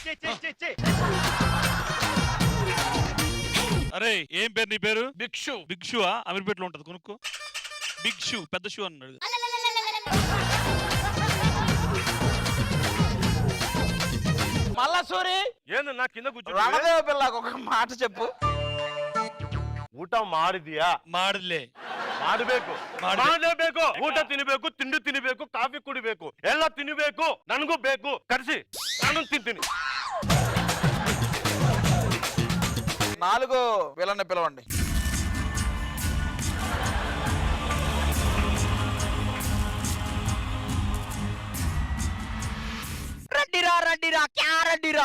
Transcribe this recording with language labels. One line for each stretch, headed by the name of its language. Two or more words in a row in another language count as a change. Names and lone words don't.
Telugu: అరే ఏం పేరు నీ పేరు? భిక్షు. బిగ్షువా? అమీర్పేటలో ఉంటది, కొనుక్కో.
English: big shoe,
Telugu: పెద్ద షూ అన్నాడు. మల్లసూరి, ఏంది నా కింద కూర్చో. రణదేవ పిల్లకు ఒక మాట చెప్పు.
Kannada: ಊಟ ಮಾಡಿದ್ಯಾ? ಮಾಡಿದ್ಲೆ. ಮಾಡಬೇಕು. ಊಟ ತಿನ್ನಬೇಕು, ತಿಂಡಿ ತಿನ್ನಬೇಕು, ಕಾಫಿ ಕುಡಿಬೇಕು, ಎಲ್ಲ ತಿನ್ನಬೇಕು. ನನಗೂ ಬೇಕು, ಕರ್ಸಿ ನಾನು ತಿಂತೀನಿ.
Telugu: 4వ విలన్ని పిలవండి. రండిరా రండిరా, క్యారండిరా.